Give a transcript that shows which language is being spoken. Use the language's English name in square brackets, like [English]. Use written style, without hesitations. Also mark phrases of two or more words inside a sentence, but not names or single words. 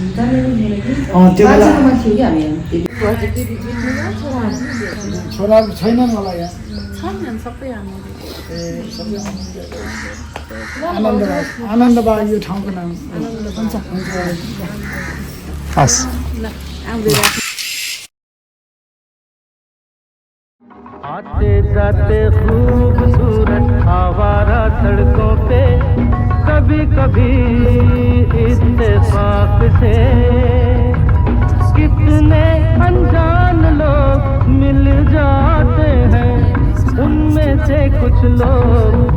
[Nepali] त्यो बेला बाजेकोमा थियो कि हामी छोराहरू छैनन् होला यहाँ छैनन् सबै हाम्रो ए सबै आनन्दबाग यो ठाउँको नाम हुन्छ हस् [Hindi] आते जाते खूबसूरत आवारा सड़कों पे कभी कभी इत्तेफाक से कितने अनजान लोग मिल जाते हैं उनमें से कुछ लोग